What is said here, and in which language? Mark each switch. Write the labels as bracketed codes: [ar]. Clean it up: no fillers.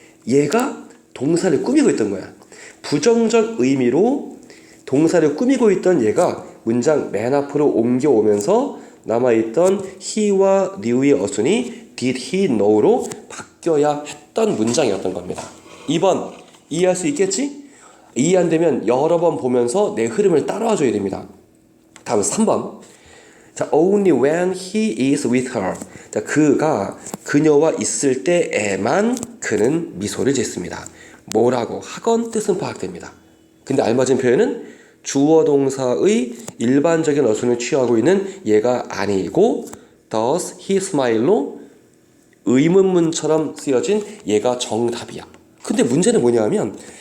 [ko] 얘가 동사를 꾸미고 있던 거야. 부정적 의미로 동사를 꾸미고 있던 얘가 문장 맨 앞으로 옮겨오면서 남아있던 he와 knew의 어순이 [en] did he know [ko] 로 바뀌어야 했던 문장이었던 겁니다. 2번 이해할 수 있겠지? 이해 안 되면 여러 번 보면서 내 흐름을 따라와 줘야 됩니다. 다음 3번. [en] 자, only when he is with her. [ko] 자, 그가 그녀와 있을 때에만 그는 미소를 짓습니다. 뭐라고 하건 뜻은 파악됩니다. 근데 알맞은 표현은 주어 동사의 일반적인 어순을 취하고 있는 얘가 아니고 [en] does he smile [ko] 로 의문문처럼 쓰여진 얘가 정답이야. 근데 문제는 뭐냐 하면